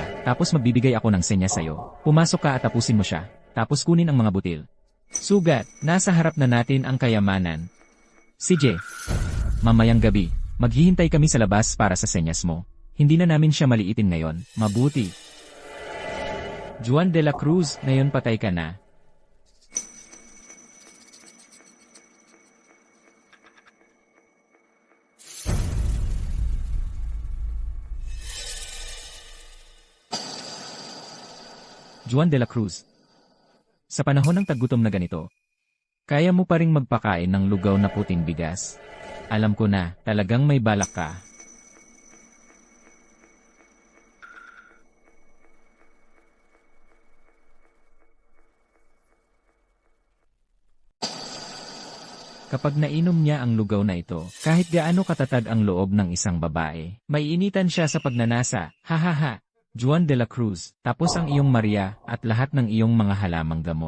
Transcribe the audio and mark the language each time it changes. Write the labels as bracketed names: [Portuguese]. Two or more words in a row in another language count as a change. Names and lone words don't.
[Filipino] Tapos magbibigay ako ng senya sa'yo. Pumasok ka at tapusin mo siya. Tapos kunin ang mga butil. Sugat, nasa harap na natin ang kayamanan. CJ, mamayang gabi, maghihintay kami sa labas para sa senyas mo. Hindi na namin siya maliitin ngayon. Mabuti. Juan de la Cruz, ngayon patay ka na. Juan de la Cruz. Sa panahon ng taggutom na ganito, kaya mo pa ring magpakain ng lugaw na puting bigas. Alam ko na, talagang may balak ka. Kapag nainom niya ang lugaw na ito, kahit gaano katatag ang loob ng isang babae, maiinitan siya sa pagnanasa, hahaha. Juan de la Cruz, tapos ang iyong Maria, at lahat ng iyong mga halamang gamot.